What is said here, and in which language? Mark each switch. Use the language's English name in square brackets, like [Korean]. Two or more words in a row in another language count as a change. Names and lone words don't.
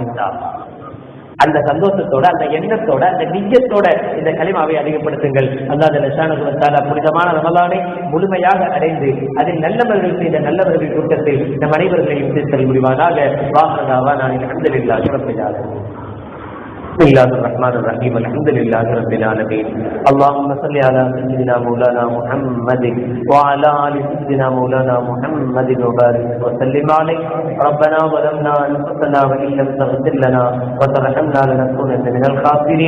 [Arabic] إن شاء الله [Tamil] அந்த சந்தோஷத்தோட, அந்த எண்ணத்தோட, அந்த நிஜத்தோட இந்த கலிமாவை அதிகப்படுத்துங்கள். [Arabic] الله جل الله عليه وسلم [Tamil] புனிதமான ரமலானை முழுமையாக அடைந்து அதில் நல்லவர்கள் செய்த நல்லவர்கள் கூட்டத்தில் நம் அனைவர்களையும் சேர்த்தல் முடிவானாக. [Arabic] الحمد لله رب العالمين. بسم الله الرحمن الرحيم. الحمد لله رب العالمين. اللهم صل على سيدنا مولانا محمد وعلى ال سيدنا مولانا محمد وبارك وسلم عليه. ربنا ظلمنا انفسنا وان لم تغفر لنا وترحمنا لنكونن من الخاسرين.